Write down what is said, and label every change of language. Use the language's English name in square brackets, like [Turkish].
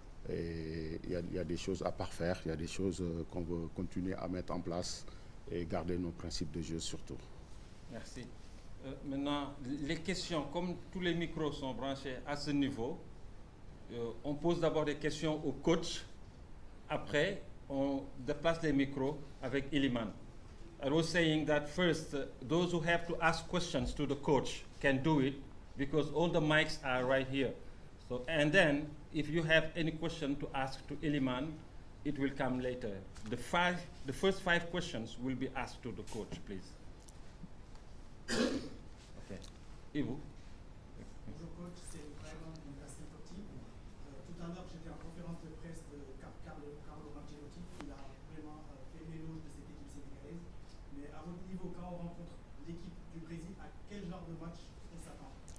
[French] Et il y a des choses à parfaire, il y a des choses qu'on veut continuer à mettre en place et garder nos principes de jeu surtout. Merci. Maintenant, les questions, comme tous les micros sont branchés à ce niveau, on pose d'abord des questions au coach. Après, on déplace les micros avec Iliman. [English] I was saying that first, those who have to ask questions to the coach can do it because all the mics are right here. So, and then, if you have any question to ask to Iliman, it will come later. The first 5 questions will be asked to the coach, please. Okay. Ivo. [French] Bonjour coach, c'est vraiment une assez sympathique. Tout à l'heure, j'étais en conférence de presse de Carlo Ancelotti. Il a vraiment fait l'éloge de cette équipe sénégalaise. Mais à votre niveau, quand on rencontre l'équipe du Brésil, à quel genre de match on s'attend?